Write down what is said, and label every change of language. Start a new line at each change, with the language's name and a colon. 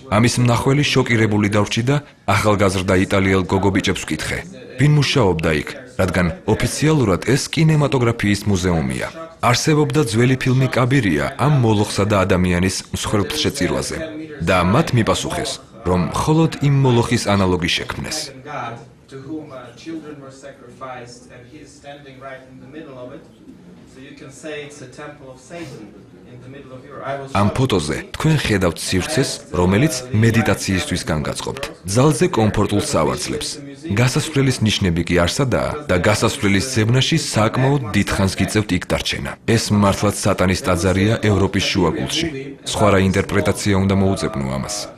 Georgian: ამის მნახველი შოკირებული დავრჩი და ახალგაზრდა იტალიელ გოგობიჭებს ვკითხე, ვინ მუშაობდა იქ, რადგან ოფიციალურად ეს კინემატოგრაფიის მუზეუმია. არსებობდა ძველი ფილმი კაბირია ამ მოლოხსა და ადამიანის მსხვერპლშეწირვაზე და მათ მიპასუხეს, რომ მხოლოდ იმ მოლოხის ანალოგი შექმნეს.
English: to whom children were sacrificed, and he is standing right in the middle of it. So you can say it's a temple of Satan in the middle of Europe.
Georgian: ამ ფოტოზე თქვენ ხედავთ სივრცეს, რომელიც მედიტაციისთვის განგაწყობთ. ძალზე კომფორტულ სავარძლებს. გასასვლელის ნიშნები კი არსადაა და გასასვლელის ზებნაში საკმაოდ დიდხანს გიწევთ იქ დარჩენა. ეს მართლაც სატანის ტაძარია ევროპის შუაგულში. სხვა რა ინტერპრეტაცია უნდა მოუწებნო ამას.